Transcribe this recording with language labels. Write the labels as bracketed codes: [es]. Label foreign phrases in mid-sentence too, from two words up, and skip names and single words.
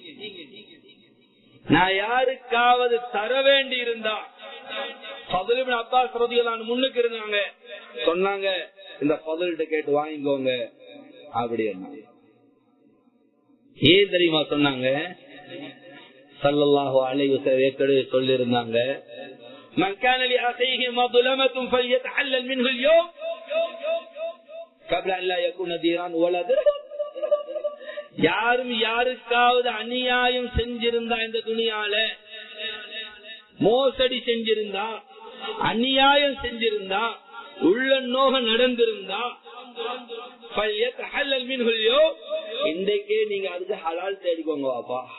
[ta] நான் யாருக்காவது தர வேண்டி இருந்தா, ஃபதுல் இப்னு அப்பாஸ் [ar] رضي الله عنه [ta] முன்னுக்கு இருந்தாங்க, சொன்னாங்க இந்த ஃபதுல்கிட்ட கேட்டு வாங்கிக்கோங்க அப்படின்னா. ஏன் தெரியுமா சொன்னாங்க? [ar] صلى الله عليه وسلم [ta] ஏற்கனவே சொல்லி இருந்தாங்க, [ar] من كان لأخيه مظلمة فليتحلل منه اليوم قبل ان لا يكون ديران ولا درهم. [ta] யாரும் யாருக்காவது அநியாயம் செஞ்சிருந்தா, இந்த துணியால மோசடி செஞ்சிருந்தா, அநியாயம் செஞ்சிருந்தா, உள்ள நோக நடந்திருந்தா, இன்றைக்கே நீங்க அதுக்கு ஹலால் தேடிக்கோங்க வாப்பா.